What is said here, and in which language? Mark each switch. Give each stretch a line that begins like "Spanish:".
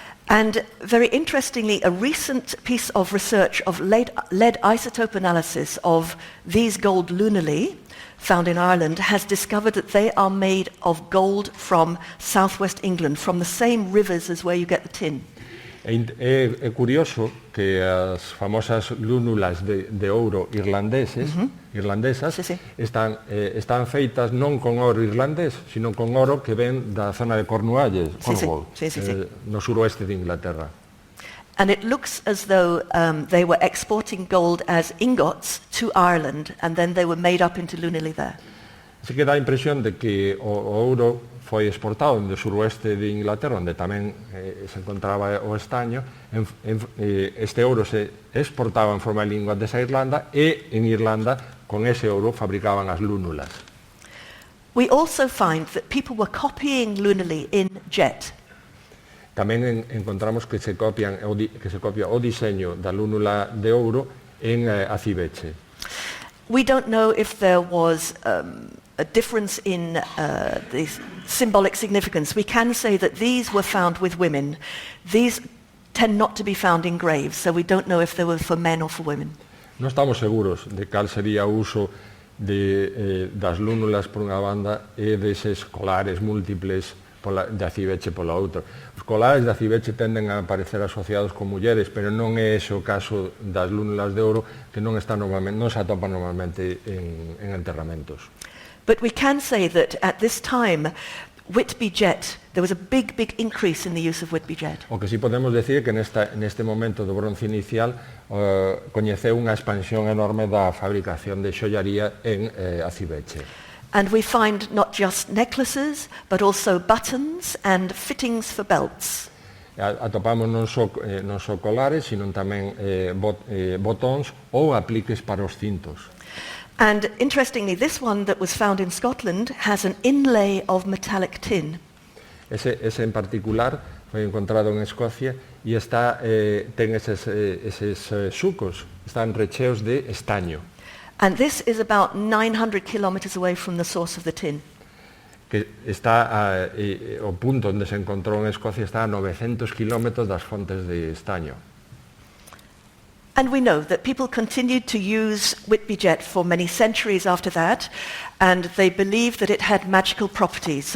English: And very interestingly, a recent piece of research of lead isotope analysis of these gold lunulae found in Ireland has discovered that they are made of gold from southwest England, from the same rivers as where you get the tin.
Galician: É curioso que as famosas lúnulas de ouro irlandesas Sí. están feitas non con ouro irlandés, sino con ouro que ven da zona de Cornualles, Cornwall, no suroeste de Inglaterra.
English: And it looks as though they were exporting gold as ingots to Ireland, and then they were made up into lunulae there.
Galician: Así que dá a impresión de que o ouro foi exportado do suroeste de Inglaterra, onde tamén se encontraba o estaño. Este ouro se exportaba en forma de lingotes a Irlanda, e en Irlanda, con ese ouro, fabricaban as lúnulas.
English: We also find that people were copying lunulae in jet.
Galician: Tamén encontramos que se copia o diseño da lúnula de ouro en aciveche.
English: We don't know if there was a difference in the symbolic significance. We can say that these were found with women. These tend not to be found in graves, so we don't know if they were for men or for women.
Galician: Non estamos seguros de cal sería o uso das lúnulas por unha banda e deses colares múltiples de aciveche pola outra. Os colares de aciveche tenden a aparecer asociados con mulleres, pero non é ese o caso das lúnulas de ouro, que non se atopan normalmente en enterramentos.
English: But we can say that at this time, Whitby jet, there was a big increase in the use of Whitby jet.
Galician: O que sí podemos decir que neste momento do bronce inicial coñeceu unha expansión enorme da fabricación de xollaría en aciveche.
English: And we find not just necklaces, but also buttons and fittings for belts.
Galician: Atopamos non só colares, sino tamén botóns ou apliques para os cintos.
English: And interestingly, this one that was found in Scotland has an inlay of metallic tin.
Galician: Ese en particular foi encontrado en Escocia e ten eses sucos, están recheos de estaño.
English: And this is about 900 kilometers away from the source of the tin.
Galician: Que está o punto onde se encontrou en Escocia está a 900 kilómetros das fontes de estaño.
English: And we know that people continued to use Whitby jet for many centuries after that, and they believed that it had magical properties.